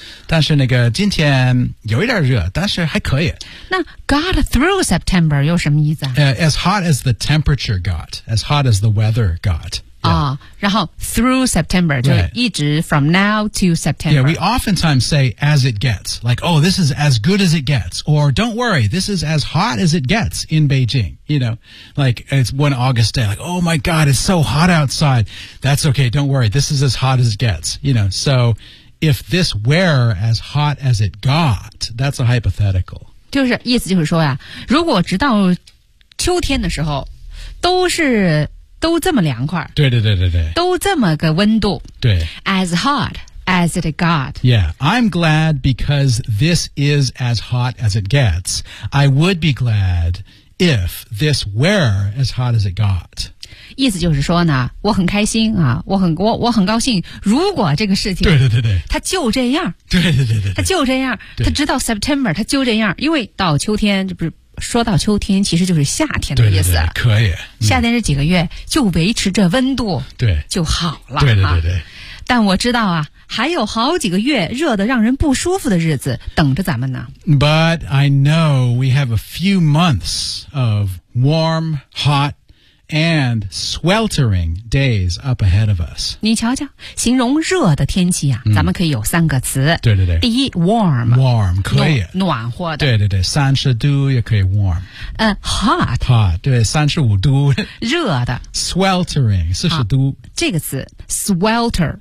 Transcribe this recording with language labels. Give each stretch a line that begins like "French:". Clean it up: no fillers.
Chinese: 但是那个今天有一点热，但是还可以。那 got through September 有什么意思啊？
English: As hot as the temperature got, as hot as the weather got. Yeah. 哦、然后 through September、就一直 from now to September. Yeah, we oftentimes say as it gets, like, oh, this is as good as it gets, or don't worry, this is as hot as it gets in Beijing, you know, like it's one August day, like, oh my God, it's so hot outside. That's okay, don't worry, this is as hot as it gets, you know, so if this were as hot as it got, that's a hypothetical.
Chinese: 就是意思就是说呀，如果直到秋天的时候都这么凉快，对对对对对，都这么个温度，对
English: ，as hot as it got. Yeah, I'm glad because this is as hot as it gets. I would be glad if this were as hot as it got.
Chinese: 意思就是说呢，我很开心啊，我很高兴。如果这个事情，对对对对，它就这样，对对对 对, 对，它就这样，它直到 September 它就这样，因为到秋天这不是。说到秋天其实就是夏天的意思，对对对，可以、嗯、夏天这几个月就维持着温度，对，就好了，对对对对、啊、但我知道啊还有好几个月热得让人不舒服的日子等着咱们呢。
English: But I know we have a few months of warm, hot and sweltering days up ahead of us.
Chinese: 你瞧瞧形容热的天气啊、嗯、咱们可以有三个词，对对对，第一 warm, warm 可以暖和的，对对对，三十度也可以 warm、
English: hot
Chinese: hot 对，三十五度热的 sweltering 四十度、啊、这个词 swelter